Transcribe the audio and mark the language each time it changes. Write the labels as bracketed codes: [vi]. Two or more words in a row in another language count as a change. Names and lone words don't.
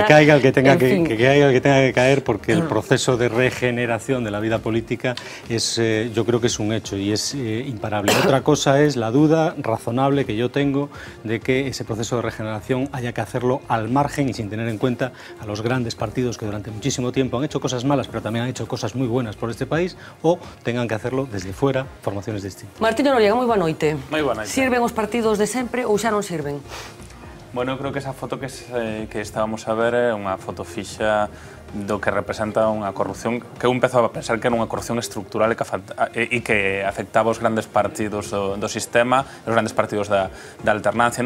[es] Que caiga el que tenga que caer, porque el proceso de regeneración de la vida política yo creo que es un hecho y es imparable. Otra cosa es la duda razonable que yo tengo de que ese proceso de regeneración haya que hacerlo al margen y sin tener en cuenta a los grandes partidos que durante muchísimo tiempo han hecho cosas malas, pero también han hecho cosas muy buenas por este país, o tengan que hacerlo desde fuera, formaciones distintas. [gl] Martiño Noriega, moi boa noite. Moi boa noite. Sirven os partidos de sempre ou xa non sirven? Bueno, eu creo que esa foto que estábamos a ver é unha foto fixa do que representa unha corrupción que eu empezaba a pensar que era unha corrupción estructural e que afectaba os grandes partidos do sistema, os grandes partidos da alternancia, non?